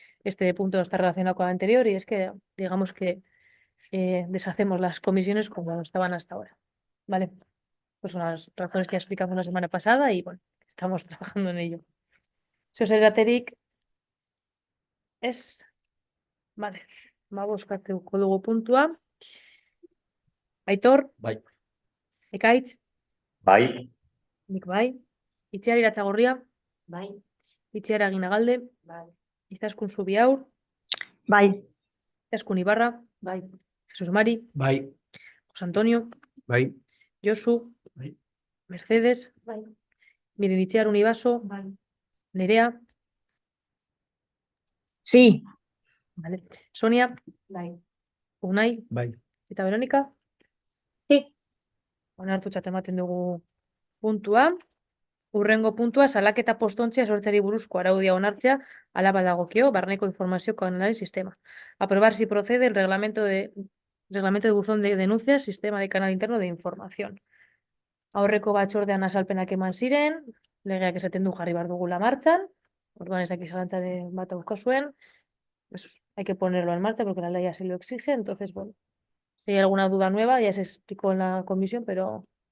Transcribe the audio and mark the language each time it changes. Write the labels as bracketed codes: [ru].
[es] Este punto está relacionado con el anterior y es que, digamos que deshacemos las comisiones como estaban hasta ahora, ¿vale? Pues son las razones que ya explicamos la semana pasada y, bueno, estamos trabajando en ello. [eu] Zergatik ez, vale, bozkatuko dugu puntua. Aitor, Bai. Ekaitz, Bai. nik bai. Itziar Iratzagorria, Bai. Itziar Aginagalde, Bai. Izaskun Zubiaur, Bai. Izaskun Ibarra, Bai. Jesús Mari, Bai. José Antonio, Bai. Josu, Bai. Mercedes, Bai. Miren Itziar Univaso, Bai. Nerea, [es] Sí. vale. Sonia, [eu] Bai. Unai Bai. eta Verónica. [es] Sí. [eu] Onartutzat ematen dugu puntua. Hurrengo puntua, salaketa postontzia sortzeari buruzko araudia onartzea, hala badagokio, barneko informazio kanalaren sistema. [es] Aprobar si procede el reglamento de buzón de denuncias, sistema de canal interno de información. [eu] Aurreko batzordean azalpenak eman ziren, legeak esaten du jarri behar dugula martxan, orduan ez dakiz zalantzaren bat ausko zuen, [es] pues hay que ponerlo en marcha porque la ley así lo exige, entonces, bueno, si hay alguna duda nueva, ya se explicó en la comisión, pero